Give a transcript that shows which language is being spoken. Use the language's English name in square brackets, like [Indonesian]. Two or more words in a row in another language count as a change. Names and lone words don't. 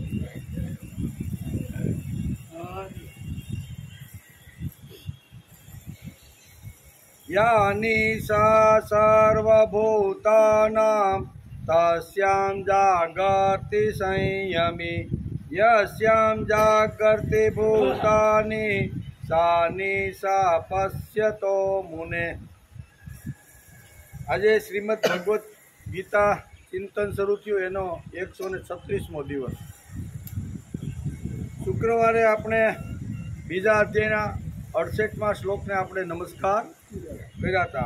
[Sanskrit] यानिशा सर्वभूतानां तस्यां जागर्ति संयमी यस्यां जागर्ति भूतानि सानिशा पश्यतो मुने। [Gujarati] આજે શ્રીમદ ભગવદ્ ગીતા ચિંતન શરૂ થયું એનો 136મો દિવસ। શુક્રવારે આપણે બીજા અધ્યાયના 68મા શ્લોકને આપણે નમસ્કાર કર્યા હતા।